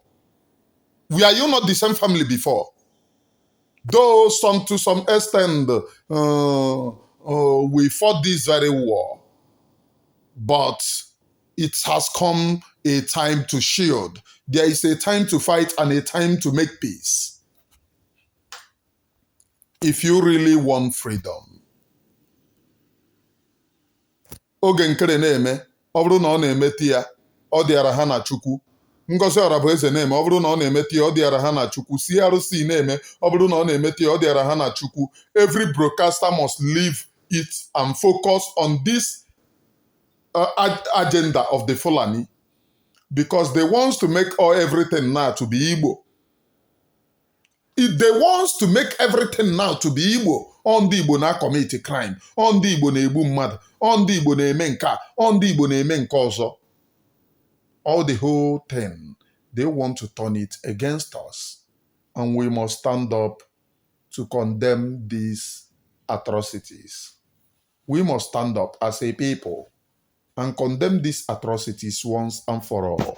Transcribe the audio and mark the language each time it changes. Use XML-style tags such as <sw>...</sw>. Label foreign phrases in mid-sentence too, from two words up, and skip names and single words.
<en>Were you not the same family before? Though to some extent we fought this very war, but it has come a time to shield. There is a time to fight and a time to make peace. If you really want freedom.</en> <ig>Oge Nkere na-eme, ọ bụrụ na ọ na-emeti ya, ọ dịara ha na Chukwu. Ngozi Orabueze na-eme, ọ bụrụ na ọ na-emeti ya, ọ dịara ha na Chukwu. CRC na-eme, ọ bụrụ na ọ na-emeti ya, ọ dịara ha na Chukwu.</ig> <en>Every broadcaster must leave it and focus on this agenda of the Fulani, because they want to make everything now to be Igbo. If they want to make everything now to be Igbo, on the Igbo na commit a crime, on the Igbo</en> <ig>na egbu mmadụ,</ig> <en>on the Igbo</en> <ig>na-eme nke a,</ig> <en>on the Igbo</en> <ig>na-eme nke ọzọ.</ig> <en>All the whole thing, they want to turn it against us. And we must stand up to condemn these atrocities. We must stand up as a people and condemn these atrocities once and for all.</en>